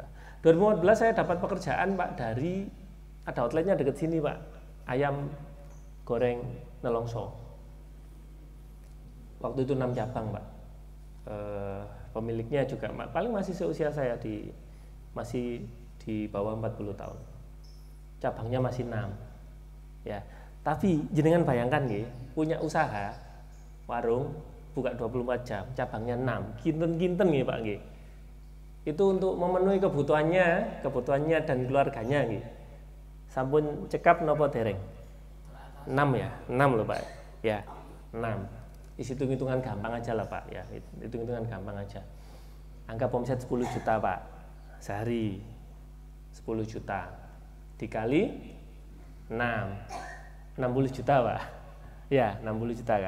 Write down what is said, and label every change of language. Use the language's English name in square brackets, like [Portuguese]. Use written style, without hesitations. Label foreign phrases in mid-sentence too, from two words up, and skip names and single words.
[Indonesian] 2014 saya dapat pekerjaan Pak dari ada outletnya dekat sini Pak, ayam goreng Nelongso. Waktu itu 6 cabang Pak. Pemiliknya juga paling masih seusia saya, masih di bawah 40 tahun. Cabangnya masih 6 ya. Tapi [Javanese] jenengan bayangkan nggih, [Indonesian] punya usaha warung buka 24 jam, cabangnya 6, [Javanese] kinten-kinten nggih Pak nggih. [Indonesian] Itu untuk memenuhi kebutuhannya dan keluarganya nggih. [Javanese] Sampun cekap napa dereng? [Indonesian] 6 ya, 6 loh Pak. Ya, 6. Hitung-hitungan gampang aja lah Pak ya, hitung-hitungan gampang aja. Anggap omset 10 juta Pak sehari, 10 juta dikali 6, 60 juta Pak ya, 60 juta kan.